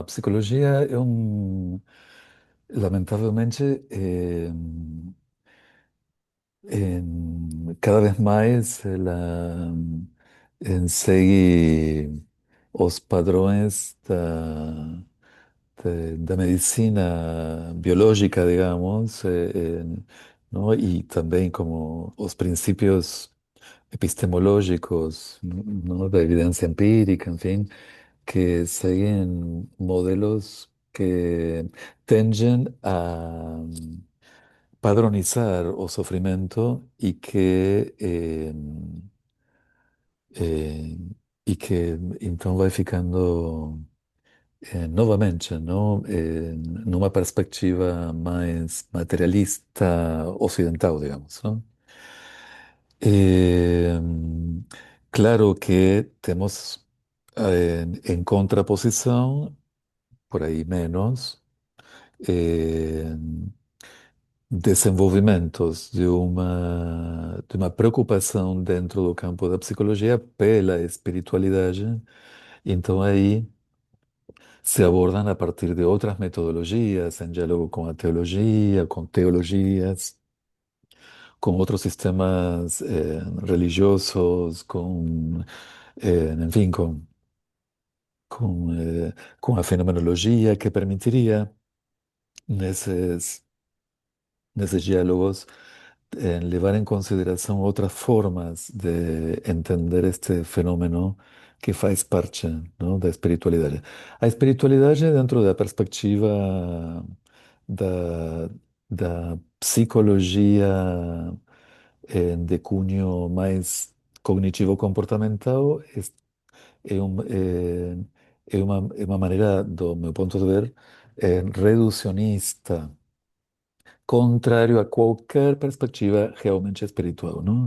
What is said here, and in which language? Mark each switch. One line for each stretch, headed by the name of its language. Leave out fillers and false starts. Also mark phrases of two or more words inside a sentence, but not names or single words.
Portuguese: A psicologia é lamentavelmente, cada vez mais ela segue os padrões da medicina biológica, digamos, ¿no?
Spanish: Y también como
Portuguese: os princípios epistemológicos,
Spanish: ¿no? De evidencia empírica, en fin, que siguen modelos que tenden
Portuguese: a padronizar o sofrimento
Spanish: eh, y que entonces va
Portuguese: ficando novamente,
Spanish: ¿no?
Portuguese: Numa perspectiva mais materialista ocidental, digamos, ¿no?
Spanish: Eh, claro que temos en contraposición, por ahí menos,
Portuguese: eh, desenvolvimentos de uma preocupação dentro do campo da psicologia pela espiritualidade. Então aí
Spanish: se abordan a partir de otras metodologías, en diálogo con la teología, con teologías, con otros sistemas religiosos, en fin, con la fenomenología que permitiría
Portuguese: nesses, nesses diálogos levar em consideração outras formas de entender este fenômeno que faz parte, não, da espiritualidade. A espiritualidade, dentro da perspectiva da, da psicologia de cunho mais cognitivo-comportamental, é uma maneira, do meu ponto de ver, reducionista, contrário a qualquer perspectiva realmente espiritual, não?